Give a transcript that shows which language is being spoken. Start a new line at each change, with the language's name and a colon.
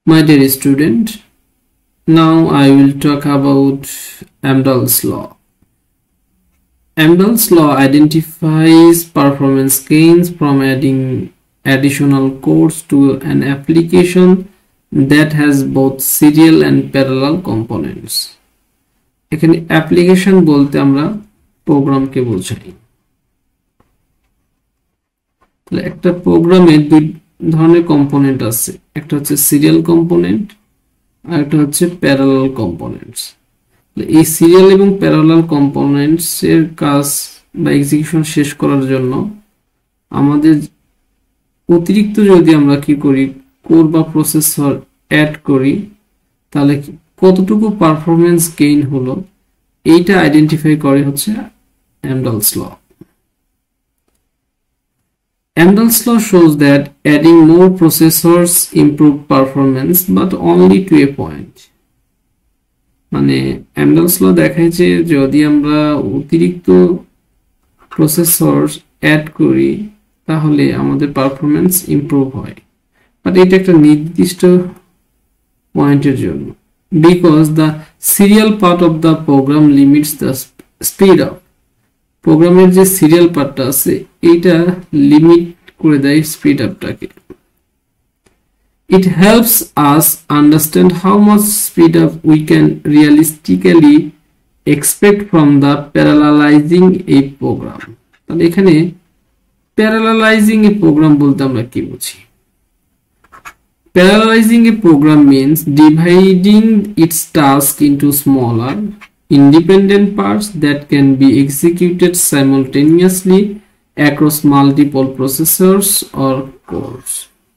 English: My dear student, now I will talk about Amdahl's law. Amdahl's law identifies performance gains from adding additional codes to an application that has both serial and parallel components.
Bangla: এখানে application বলতে আমরা প্রোগ্রামকে বোঝাই। তাহলে একটা প্রোগ্রামে দুই ধরনের component আছে, একটা হচ্ছে সিরিয়াল কম্পোনেন্ট আর একটা হচ্ছে প্যারালাল কম্পোনেন্টস। এই সিরিয়াল এবং প্যারালাল কম্পোনেন্টস এর কাজ বা এক্সিকিউশন শেষ করার জন্য আমাদের অতিরিক্ত যদি আমরা কি করি, কোর বা প্রসেসর অ্যাড করি, তাহলে কতটুকু পারফরম্যান্স গেইন হলো এইটা আইডেন্টিফাই করে হচ্ছে Amdahl's law.
English: Amdahl's law shows that adding more processors improve performance but only to a point.
Bangla: মানে Amdahl's law দেখায় যে যদি আমরা অতিরিক্ত প্রসেসর অ্যাড করি তাহলে আমাদের পারফরম্যান্স ইমপ্রুভ হয়, বাট এটা একটা নির্দিষ্ট পয়েন্টের জন্য,
English: Because the serial part of the program limits the speed up.
Bangla: প্রোগ্রামের যে সিরিয়াল পার্টটা আছে এইটা লিমিট করে দেয় speed আপটাকে।
English: It helps us understand how much speed up we can realistically expect from the parallelizing a program.
Bangla: তাহলে এখানে
English: parallelizing a program
Bangla: বলতে আমরা কি বুঝি?
English: Parallelizing a program means dividing its task into smaller, independent parts that can be executed simultaneously across multiple processors or cores.